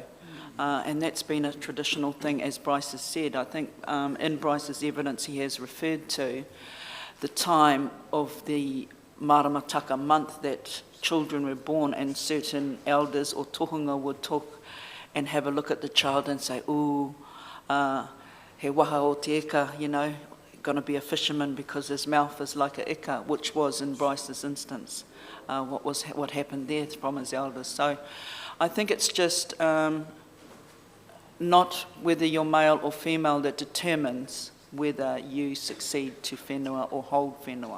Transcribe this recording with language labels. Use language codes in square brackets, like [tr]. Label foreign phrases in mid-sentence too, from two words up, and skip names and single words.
[en] And that's been a traditional thing, as Bryce has said. I think in Bryce's evidence he has referred to the time of the Maramataka month that children were born, and certain elders or tohunga would talk and have a look at the child and say, [mi] ooh, he waha o te eka, [en] going to be a fisherman because his mouth is like a eka, which was in Bryce's instance, what happened there from his elders. So I think it's just not whether you're male or female that determines whether you succeed to whenua or hold whenua.